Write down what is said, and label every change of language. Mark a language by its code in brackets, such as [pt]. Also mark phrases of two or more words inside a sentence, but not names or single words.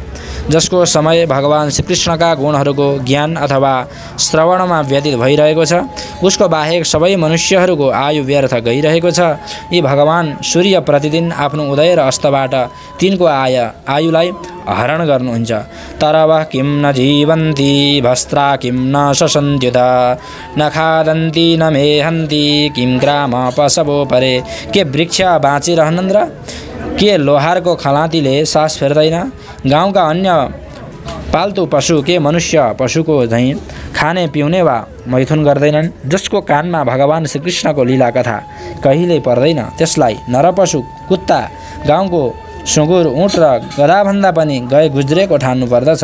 [ne] जसको समय भगवान श्रीकृष्णका गुणहरूको ज्ञान अथवा श्रवणमा व्यतीत भइरहेको छ, उसको बाहेक सबै मनुष्यहरूको आयु व्यर्थ गइरहेको छ। यी भगवान सूर्य प्रतिदिन आफ्नो उदय र अस्तबाट तिनको आयुलाई हरण गर्नुहुन्छ। [sa] तरव किं न जीवन्ति भस्त्रा किं न शसन्त्युत न खादन्ति न मेहन्ति किं ग्राम पशवो परे। [ne] के वृक्ष बाँचिरहनन् र के लोहारको खलातीले सास फेर्दैन? गाउँका अन्य पाल्तु पशु के मनुष्य पशुको झैँ खाने पिउने वा मैथुन गर्दैनन्? जसको कानमा भगवान श्रीकृष्णको लीला कथा कहिल्यै पर्दैन, त्यसलाई नरपशु, कुत्ता, गाउँको सुँगुर, ऊँट र गधाभन्दा पनि गए गुज्रेको ठान्नु पर्दछ।